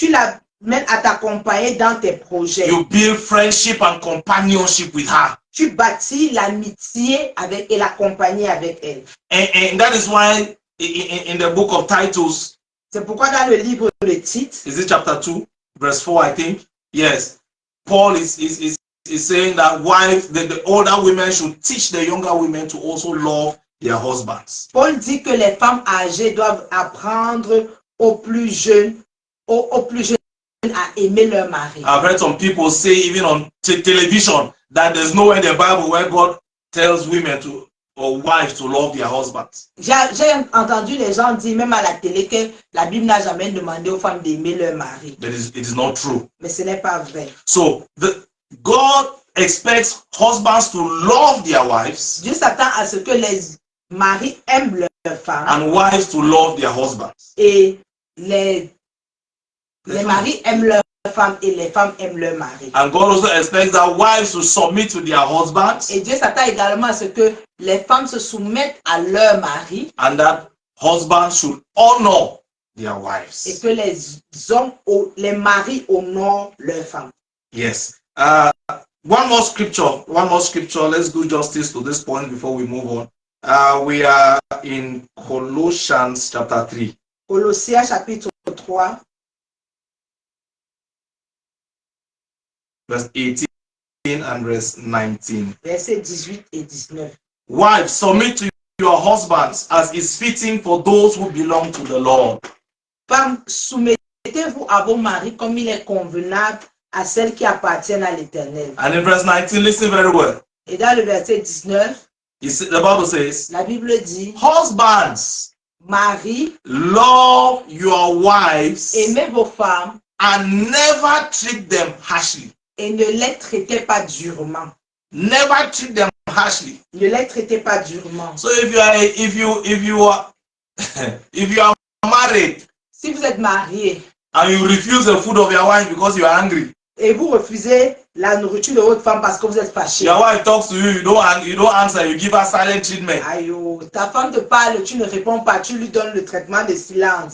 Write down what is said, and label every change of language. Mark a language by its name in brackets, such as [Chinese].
[French] Tu l'amènes à t'accompagner dans tes projets. [English] You build friendship and companionship with her. [French] Tu bâtis l'amitié avec et la compagnie avec elle. [English] And that is why in the book of Titus, [French] C'est pourquoi dans le livre de Tite, [English] is it chapter 2, verse 4, I think? Yes. Paul is saying that the older women should teach the younger women to also love their husbands. [French] Paul dit que les femmes âgées doivent apprendre aux plus jeunes à aimer leur mari. [English] I've heard some people say, even on television, that there's nowhere in the Bible where God tells women or wives to love their husbands. [French] J'ai entendu les gens dire, même à la télé, que la Bible n'a jamais demandé aux femmes d'aimer leur mari. [English] But it is not true. [French] Mais ce n'est pas vrai. [English] So God expects husbands to love their wives [French] Dieu s'attend à ce que les maris aiment leurs femmes [English] and wives to love their husbands. [French] et les maris aiment leurs femmes et les femmes aiment leurs maris. [English] And God also expects that wives to submit to their husbands [French] Et Dieu s'attend également à ce que les femmes se soumettent à leur mari [English] and that husbands should honor their wives. [French] que les maris honorent leurs femmes. [English] Yes. One more scripture. Let's do justice to this point before we move on. We are in Colossians chapter 3. [French] Colossiens chapitre 3. [English] verse 18 and verse 19. [French] Versets 18 et 19. [English] Wives, submit to your husbands as is fitting for those who belong to the Lord. [French] Femmes, soumettez-vous à vos maris comme il est convenable à celles qui appartiennent à l'Éternel. [English] And in verse 19, listen very well. [French] Et dans le verset 19, [English] The Bible says, [French] la Bible dit, [English] husbands, [French] Marie, [English] love your wives [French] aimez vos femmes [English] and never treat them harshly. [French] et ne les traitez pas durement. [English] Never treat them harshly. [French] Ne les traitez pas durement. [English] So if you are if you are married [French] Si vous êtes marié [English] and you refuse the food of your wife because you are angry, [French] et vous refusez la nourriture de votre femme parce que vous êtes fâché. [English] your wife talks to you, you don't answer, you give her silent treatment. [French] Aïe, ta femme te parle, tu ne réponds pas, tu lui donnes le traitement de silence.